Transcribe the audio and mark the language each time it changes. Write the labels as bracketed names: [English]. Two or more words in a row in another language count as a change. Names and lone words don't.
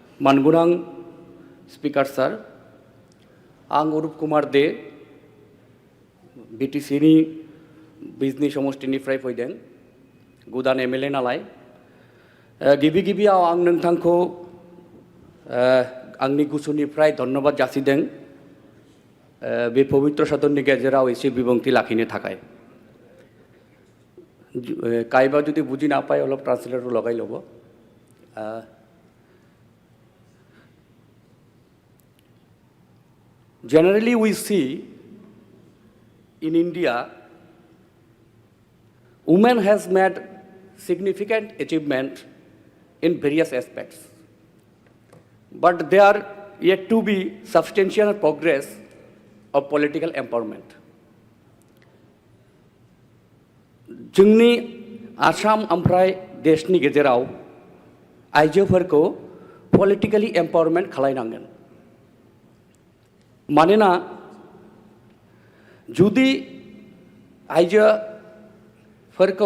[Bodo] मानगोनां स्पीकार सार आं अरूप कुमार दे बीटीसीनि बिजनी समष्टिनिफ्राय फैदों गोदान एमएलए नालाय गिबि गिबियाव आं नोंथांखौ आंनि गोसोनिफ्राय धन्यबाद जासिदों बे पवित्र सदननि गेजेराव एसे बिबुंथि लाखिनो थाखाय [Assamese] कायबा जुदि बुझी ना पाए अलप ट्रांसलेटर लगाई लब [English] Generally, we see in India, women has made significant achievement in various aspects, but there are yet to be substantial progress of political empowerment. [Bodo] जोंनि आसाम ओमफ्राय देशनि गेजेराव आइजोफोरखौ [English] politically empowerment [Bodo] खालायनांगोन मानोना जुदि आइजोफोरखौ